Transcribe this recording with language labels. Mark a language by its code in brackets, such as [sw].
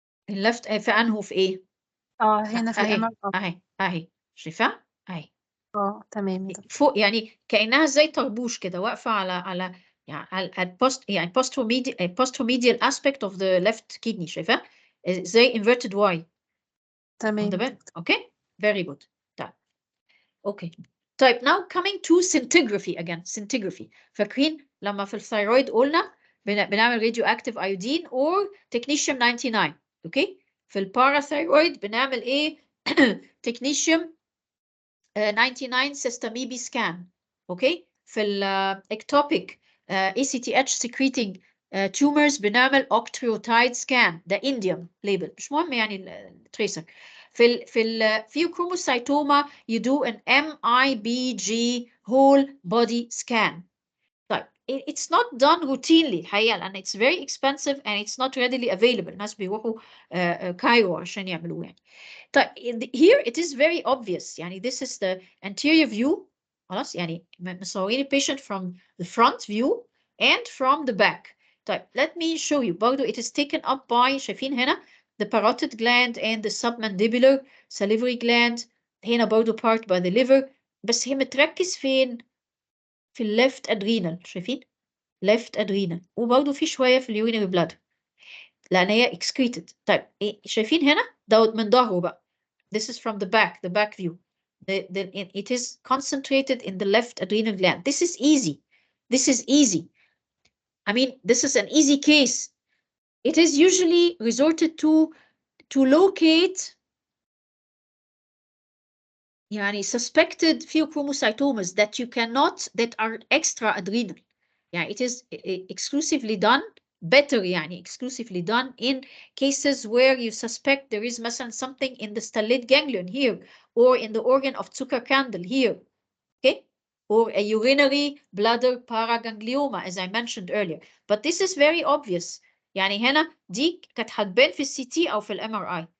[ar] اللفت في انه في ايه؟ هنا في الام اهي شايفاه؟ اهي تمام فوق، يعني كأنها زي طربوش كده واقفة على يعني على [en] posteromedial aspect of the left kidney. [ar] شايفاه؟ زي [en] inverted Y. [ar] تمام. [en] Okay, very good. [ar] طيب [en] okay. طيب now coming to scintigraphy again. [ar] scintigraphy فاكرين لما في الثايرويد قلنا بنعمل [en] radioactive iodine or technetium 99. [ar] اوكي في الباراثايرويد بنعمل ايه؟ [en] technetium 99 sestamibi scan. [ar] اوكي في [en] الectopic ACTH secreting tumors بنعمل octreotide scan. [ar] ده indium label مش مهم يعني التريسر. في الفيوكروموسايتوما [en] you do an MIBG whole body scan. طيب it's not done routinely [ar] الحقيقة لأن [en] it's very expensive and it's not readily available. [ar] الناس بيروحوا [en] Cairo [ar] عشان يعملوه يعني. [en] طيب here it is very obvious. يعني this is the anterior view. [ar] خلاص يعني مصورين [en] patient from the front view and from the back. طيب let me show you. برضو it is taken up by [ar] شايفين هنا [en] the parotid gland and the submandibular salivary gland. هنا برضو part by the liver. [ar] بس هي متركز فين؟ في الليفت adrenal. [en] شايفين؟ left adrenal. [ar] وبرضو في شوية في اليورينري bladder لأن هي excreted. طيب شايفين هنا؟ دوت من ظهره بقى. [en] This is from the back view. It is concentrated in the left adrenal gland. This is easy. This is easy. I mean, this is an easy case. It is usually resorted to locate يعني suspected pheochromocytomas that are extra adrenal. Yeah, it is exclusively done, better يعني exclusively done in cases where you suspect there is مثلا something in the stellate ganglion here or in the organ of Zuckerkandel here. Okay, or a urinary bladder paraganglioma, as I mentioned earlier. But this is very obvious. [ar] يعني هنا دي كانت هتبان في السي تي أو في الام ار اي.